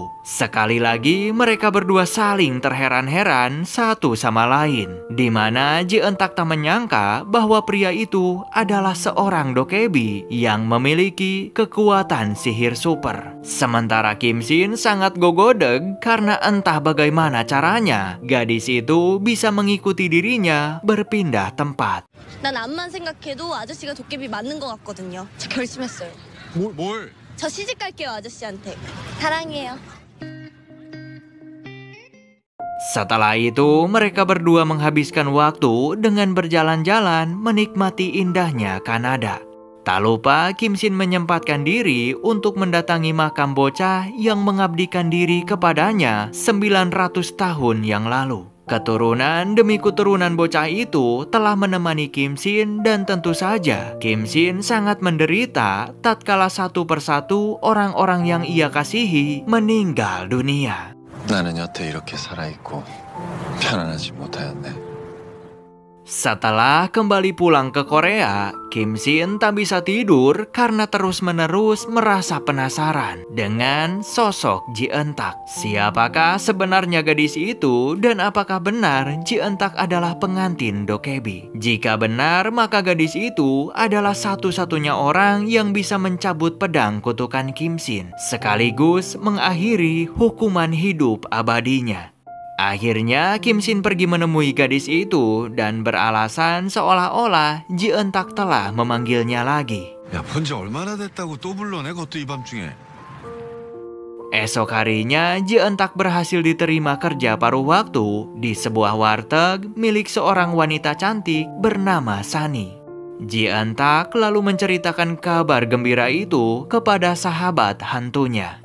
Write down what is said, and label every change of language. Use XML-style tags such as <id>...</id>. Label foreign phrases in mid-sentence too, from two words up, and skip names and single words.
<id>Sekali lagi mereka berdua saling terheran-heran satu sama lain, di mana Ji Entak tak menyangka bahwa pria itu adalah seorang dokebi yang memiliki kekuatan sihir super. Sementara Kim Shin sangat gogodeg karena entah bagaimana caranya gadis itu bisa mengikuti dirinya berpindah tempat.</id> <ko>난 암만 생각해도 아저씨가 도깨비 맞는 것 같거든요. 저 결심했어요. 뭘? 저 시집 갈게요, 아저씨한테. 사랑해요.</ko> <id>Setelah itu, mereka berdua menghabiskan waktu dengan berjalan-jalan menikmati indahnya Kanada. Tak lupa, Kim Shin menyempatkan diri untuk mendatangi makam bocah yang mengabdikan diri kepadanya 900 tahun yang lalu. Keturunan demi keturunan bocah itu telah menemani Kim Shin dan tentu saja Kim Shin sangat menderita tatkala satu persatu orang-orang yang ia kasihi meninggal dunia.</id> <ko>나는 여태 이렇게 살아있고 편안하지 못하였네.</ko> <id>Setelah kembali pulang ke Korea, Kim Shin tak bisa tidur karena terus-menerus merasa penasaran dengan sosok Ji Entak. Siapakah sebenarnya gadis itu dan apakah benar Ji Entak adalah pengantin dokebi? Jika benar, maka gadis itu adalah satu-satunya orang yang bisa mencabut pedang kutukan Kim Shin, sekaligus mengakhiri hukuman hidup abadinya. Akhirnya Kim Shin pergi menemui gadis itu dan beralasan seolah-olah Ji Entak telah memanggilnya lagi.</id> <ko>야, 본지 얼마나 됐다고 또 불러내? 그것도 이 밤중에.</ko> <id>Esok harinya Ji Entak berhasil diterima kerja paruh waktu di sebuah warteg milik seorang wanita cantik bernama Sani. Ji Entak lalu menceritakan kabar gembira itu kepada sahabat hantunya.</id>